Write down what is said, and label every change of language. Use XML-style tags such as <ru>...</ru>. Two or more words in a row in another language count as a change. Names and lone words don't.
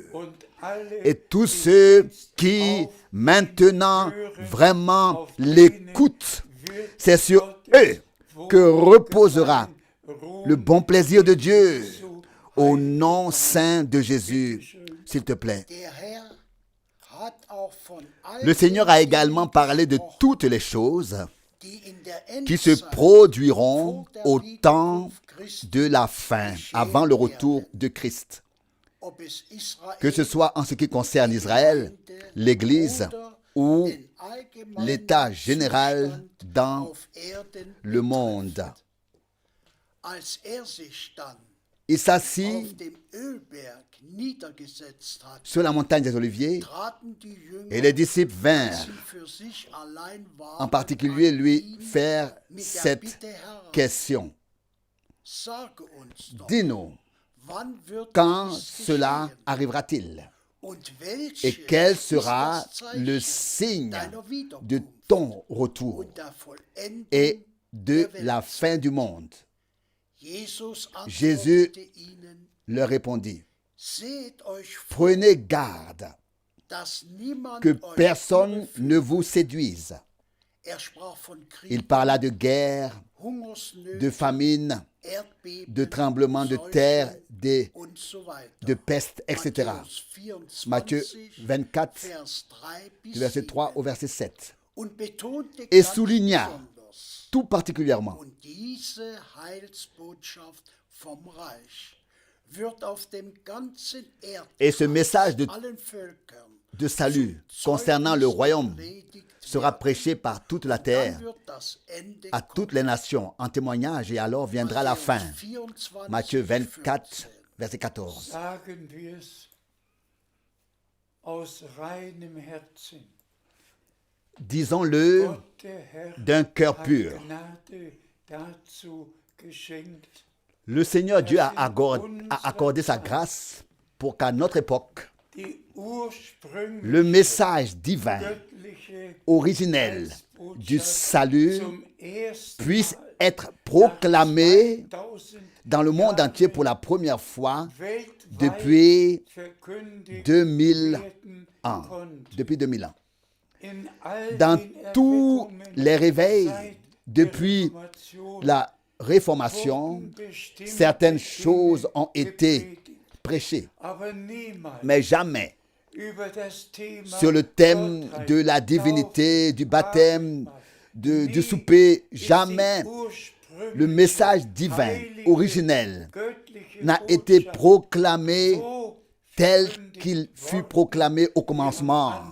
<fr>Et tous ceux qui maintenant vraiment l'écoutent, c'est sur eux que reposera le bon plaisir de Dieu au nom saint de Jésus. s'il te plaît.</fr> <de>Der Herr hat auch von all</de> <fr>Le Seigneur</fr> <de>den</de> <fr>a également</fr> <de>Dingen</de> <fr>parlé de</fr> <de>gesprochen,</de> <fr>toutes les choses</fr> <de>die in der</de> <fr>qui se</fr> <de>Endzeit</de> <fr>produiront</fr> <de>vor der</de> <fr>au temps</fr> <de>Wiederkunft Christi,</de> <fr>de la fin, avant le retour de Christ.</fr> <de>ob es Israel,</de> <fr>Que ce soit en ce qui concerne Israël, l'Église ou</fr> <de>den allgemeinen</de> <fr>l'état général</fr> <de>Zustand</de> <fr>dans</fr> <de>auf Erden</de> <fr>le</fr> <de>betrifft.</de> <fr>monde.</fr> <de>Als sich dann</de> <fr>Il s'assit</fr> <de>auf dem Ölberg niedergesetzt hat,</de> <fr>sur la montagne des Oliviers</fr> <de>traten die Jünger,</de> <fr>et les disciples</fr> <de>die</de> <fr>vinrent</fr> <de>sie für sich allein waren,</de> <fr>en particulier</fr> <de>an</de> <fr>lui</fr> <de>ihn</de> <fr>faire</fr> <de>mit der</de> <fr>cette</fr> <de>Bitte heran,</de> <fr>question.</fr> <de>sage uns doch,</de> <fr>Dis-nous,</fr> <de>wann wird</de> <fr>quand</fr> <de>dies</de> <fr>cela</fr> <de>geschehen?</de> <fr>arrivera-t-il?</fr> <de>Und</de> <fr>Et</fr> <de>welches</de> <fr>quel</fr> <de>ist</de> <fr>sera</fr> <de>das Zeichen</de> <fr>le signe</fr> <de>deiner</de> <fr>de</fr> <de>Wiederkunft</de> <fr>ton retour</fr> <de>und der Vollendung</de> <fr>et de</fr> <de>der Welt?</de> <fr>la fin du monde?</fr> <de>Jesus</de> <fr>Jésus</fr> <de>antwortete ihnen,</de> <fr>leur répondit,</fr> <de>seht euch vor,</de> <fr>prenez garde</fr> <de>dass niemand</de> <fr>que</fr> <de>euch</de> <fr>personne</fr> <de>überführt.</de> <fr>ne vous séduise.</fr> <de>Er sprach von Krieg,</de> <fr>Il parla de guerre,</fr> <de>Hungersnöten,</de> <fr>de famine,</fr> <de>Erdbeben,</de> <fr>de tremblements de</fr> <de>Seuchen</de> <fr>terre,</fr> <de>und so weiter.</de> <fr>de peste, etc.</fr> <de>Matthäus 24,</de> <fr>Matthieu 24,</fr> <de>Vers 3 bis</de> <fr>du verset 3 au</fr> <de>7.</de> <fr>verset 7.</fr> <de>Und betonte</de> <fr>Et</fr> <de>ganz</de> <fr>souligna</fr> <de>besonders,</de> <fr>tout particulièrement</fr> <de>und diese Heilsbotschaft vom Reich wird auf dem ganzen</de> <fr>Et ce</fr> <de>Erdkreis</de> <fr>message de</fr> <de>allen Völkern</de> <fr>de salut concernant le royaume sera prêché par toute la terre à toutes les nations en témoignage et alors viendra la fin. Matthieu 24, verset 14.</fr> <de>Sagen wir es aus reinem Herzen.</de> <fr>Disons-le</fr> <de>Gott, der Herr,</de> <fr>d'un cœur</fr> <de>hat</de> <fr>pur.</fr> <de>Gnade dazu geschenkt,</de> <fr>Le Seigneur Dieu a accordé sa grâce pour qu'à notre époque,</fr> <de>die ursprüngliche</de> <fr>le message divin,</fr> <de>göttliche</de> <fr>originel du</fr> <de>Heilsbotschaft</de> <fr>salut</fr> <de>zum ersten</de> <fr>puisse</fr> <de>Mal</de> <fr>être proclamé</fr> <de>2000</de> <fr>dans le monde entier pour la première fois</fr> <de>weltweit</de> <fr>depuis</fr> <de>verkündigt</de> <fr>2000</fr> <de>werden</de> <fr>ans.</fr> <de>konnte.</de> <fr>Depuis 2000 ans.</fr> <de>In all</de> <fr>Dans</fr> <de>den</de> <fr>tous</fr> <de>Erweckungen</de> <fr>les réveils</fr> <de>seit</de> <fr>depuis</fr> <de>der Reformation</de> <fr>la Réformation,</fr> <de>wurden bestimmte</de> <fr>certaines</fr> <de>Dinge</de> <fr>choses ont été</fr> <de>gepredigt,</de> <fr>prêchées,</fr> <de>aber niemals</de> <fr>mais jamais</fr> <de>über das Thema</de> <fr>sur le thème</fr> <de>Gottheit,</de> <fr>de la divinité, du baptême, du souper, jamais le message divin, originel, n'a été proclamé tel qu'il fut proclamé au commencement.</fr>